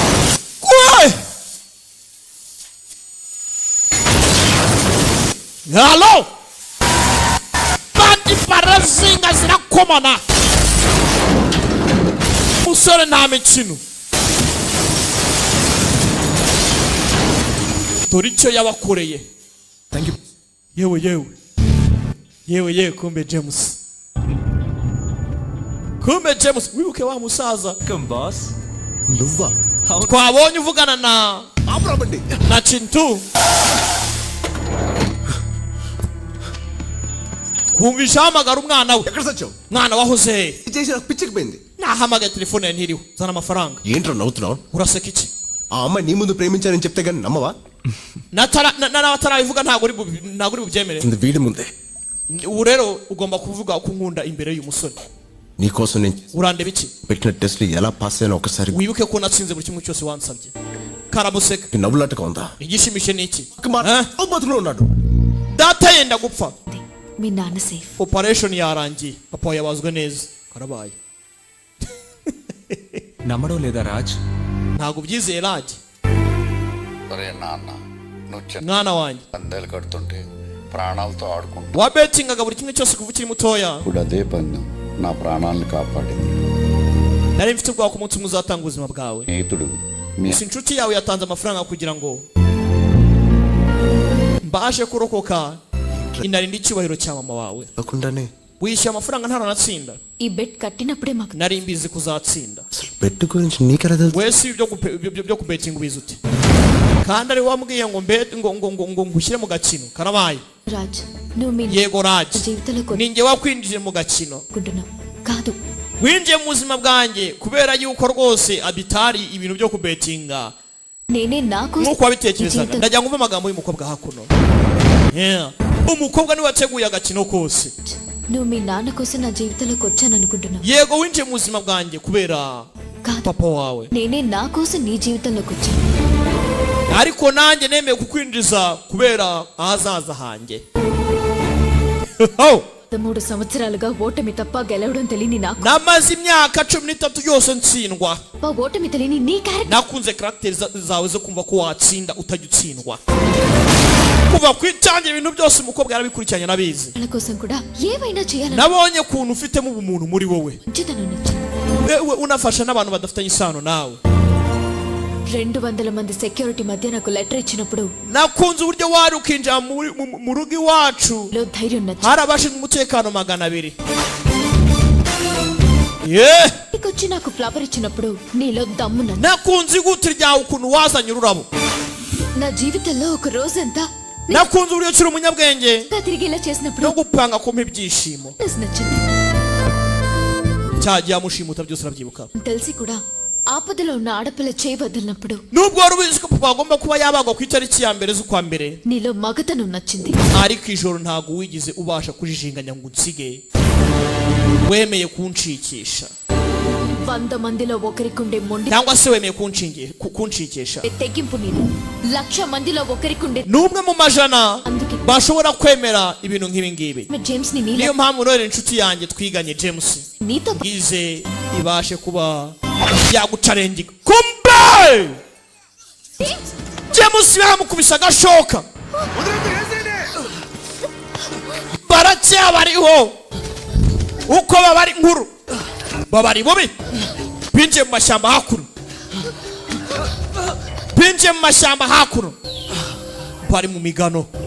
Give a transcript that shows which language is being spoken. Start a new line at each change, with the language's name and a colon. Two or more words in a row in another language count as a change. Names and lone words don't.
Kinyarwanda: Halo. Bandi parazinga zirakomana. Musore nta mikino. Dore icyo yabakoreye.
English: Thank you.
Kinyarwanda: Yewe kumbe James. Wibuke wa musaza.
Telugu: నువ్వా
Kinyarwanda: Twabonye uvugana na Chintu. Kumvisha hamagara umwana we.
Telugu: ఎక్కడ సచ్చావు
Kinyarwanda: Mwana wahoze.
Telugu: చేసి నాకు పిచ్చికిపోయింది.
Kinyarwanda: Nahamagaye telefone ya ntiriho. Zana amafaranga.
Telugu: ఏంట్రా నవ్వుతున్నావు?
Kinyarwanda: Uraseka iki?
Telugu: ఆ అమ్మాయి నీ ముందు ప్రేమించానని చెప్తే గానీ నమ్మవా?
Kinyarwanda: Natarabivuga ntabwo uri bubyemere.
Telugu: వీడి ముందే
Kinyarwanda: Ubu rero ugomba kuvuga ko nkunda imbere y'umusore.
Telugu: నీకోసం నేను
Kinyarwanda: Urandeba iki?
Telugu: పెట్టిన టెస్ట్లు ఎలా పాస్ అయినా ఒకసారి
Kinyarwanda: Wibuke ko natsinze buri kimwe cyose wansabye. Karamuseka.
Telugu: నవ్వులాటగా ఉందా?
Kinyarwanda: Igishimishe ni iki?
Telugu: బతుకులో ఉన్నాడు.
Kinyarwanda: Data yenda gupfa.
Telugu: మీ నాన్న సేఫ్.
Kinyarwanda: Operation yarangiye. Papa yabazwe neza. Karabaye.
Telugu: నమ్మడం లేదా రాజ్?
Kinyarwanda: Ntabwo byizeye Raj.
Telugu: ఒరే నాన్న నువ్వు చిన్న
Kinyarwanda: Mwana wanjye.
Telugu: పందేలు కడుతుంటే ప్రాణాలతో ఆడుకుంటా
Kinyarwanda: Wabetingaga buri kimwe cyose kuva ukiri mutoya.
Telugu: ఇప్పుడు అదే పందెం నా ప్రాణాలను కాపాడింది.
Kinyarwanda: Nari mfite ubwoba ko umunsi umwe uzatanga ubuzima bwawe.
Telugu: స్నేహితుడు మీ
Kinyarwanda: Si inshuti yawe yatanze amafaranga kugira ngo mbashe kurokoka inarinda icyubahiro cya mama wawe.
Telugu: కాకుండానే
Kinyarwanda: Wishyuye amafaranga ntaranatsinda.
Telugu: ఈ బెట్ కట్టినప్పుడే మాకు
Kinyarwanda: Nari mbizi kuzatsinda.
Telugu: బెట్ గురించి నీకెలా తెలుసు?
Kinyarwanda: Wese ibyo kubetinga ubizi ute? Kandi ari wambwiye ngo ngo ngushyire mu gakino. Karabaye.
Telugu: రాజ్ నువ్వు మీ
Kinyarwanda: Yego Raj.
Telugu: జీవితంలో
Kinyarwanda: Ninjye wakwinjije mu gakino.
Telugu: కొట్టుకున్నావు కాదు.
Kinyarwanda: Winjiye mu buzima bwanjye kubera yuko rwose abitari ibintu byo kubetinga.
Telugu: నేనే నా కోసం
Kinyarwanda: Nkuko wabitekerezaga. Ndagira ngo umve amagambo y'umukobwa hakuno. Umukobwa niwe wateguye agakino kose.
Telugu: నువ్వు మీ నాన్న కోసం నా జీవితంలోకి వచ్చాను అనుకుంటున్నావు.
Kinyarwanda: Yego winjiye mu buzima bwanjye kubera papa wawe.
Telugu: నేనే నా కోసం నీ జీవితంలోకి వచ్చాను.
Kinyarwanda: Ariko nanjye nemeye kukwinjiza kubera ahazaza hanjye.
Telugu: 3 సంవత్సరాలుగా ఓటమి తప్ప గెలవడం తెలియని నాకు.
Kinyarwanda: Namaze imyaka 13 yose ntsindwa.
Telugu: ఓటమి తెలియని నీ క్యారెక్టర్.
Kinyarwanda: Nakunze character zawe zo kumva ko watsinda utajya utsindwa. Kuva kwitangira ibintu byose umukobwa yarabikurikiranye nabizi.
Telugu: వాళ్ళ కోసం కూడా ఏమైనా చేయాలని.
Kinyarwanda: Nabonye kuntu ufitemo ubumuntu muri wowe.
Telugu: మంచితనం నచ్చింది.
Kinyarwanda: Wewe unafasha n'abantu badafitanye isano nawe.
Telugu: 200 మంది సెక్యూరిటీ మధ్య నాకు లెటర్ ఇచ్చినప్పుడు
Kinyarwanda: nakunze uburyo wari ukinjira mu rugo iwacu
Telugu: లో ధైర్యం నచ్చింది.
Kinyarwanda: hari abashinzwe umutekano 200.
Telugu: వచ్చి నాకు ఫ్లవర్ ఇచ్చినప్పుడు నీలో దమ్ము నన్ను.
Kinyarwanda: nakunze iguti ryawe ukuntu wazanye ururabo.
Telugu: నా జీవితంలో ఒక రోజంతా
Kinyarwanda: nakunze uburyo ukiri umunyabwenge
Telugu: తిరిగి ఇలా చేసినప్పుడు
Kinyarwanda: no gupanga kumpa ibyishimo.
Telugu: నచ్చింది.
Kinyarwanda: cyagiye amushimuta byose urabyibuka.
Telugu: తెలిసి కూడా ఆపదలో ఉన్న ఆడపిల్ల చేయబద్దలినప్పుడు
Kinyarwanda: nubwo wari ubizi ko papa agomba kuba yabagwa ku itariki ya mbere z'ukwa mbere
Telugu: నీలో మగతనం నచ్చింది.
Kinyarwanda: ariko ijoro ntago wigize ubasha kujijinganya ngo unsige wemeye kunshikisha
Telugu: 100 మందిలో ఒకరికుండే మొండి
Kinyarwanda: cyangwa se wemeye kunshikisha
Telugu: తెగింపు నీలో 100 మందిలో ఒకరికుండే
Kinyarwanda: numwe mu majana bashobora kwemera ibintu nk'ibi ngibi. James ni nila niyo mpamvu none inshuti yanjye twiganye James nito ize ibashe kuba yagucarenga kumbe James yaramukubisa agashoka baracyabariho uko babari nkuru babari bubi binjiye mu mashyamba hakuno binjiye mu mashyamba hakuno bari mu migano